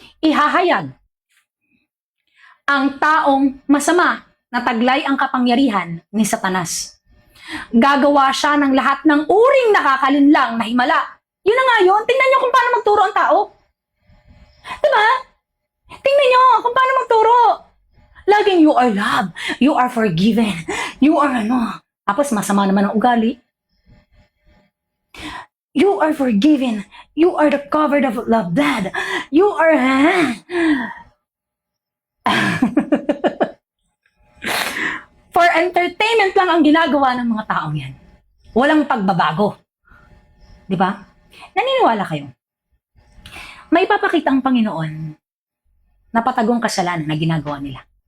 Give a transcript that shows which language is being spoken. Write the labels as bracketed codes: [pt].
[tl] Ihahayag ang taong masama na taglay ang kapangyarihan ni Satanas. Gagawa siya ng lahat ng uring nakakalinlang na himala. Yun na nga yun. Tingnan nyo kung paano magturo ang tao. Diba? Tingnan nyo kung paano magturo. Laging [en] you are loved, you are forgiven, you are ano. [tl] Tapos masama naman ang ugali. [en] You are forgiven, you are the covered of love blood, you are... For entertainment [tl] lang ang ginagawa ng mga taong yan. Walang pagbabago. Di ba? Naniniwala kayo? May papakita ang Panginoon na patagong kasalanan na ginagawa nila.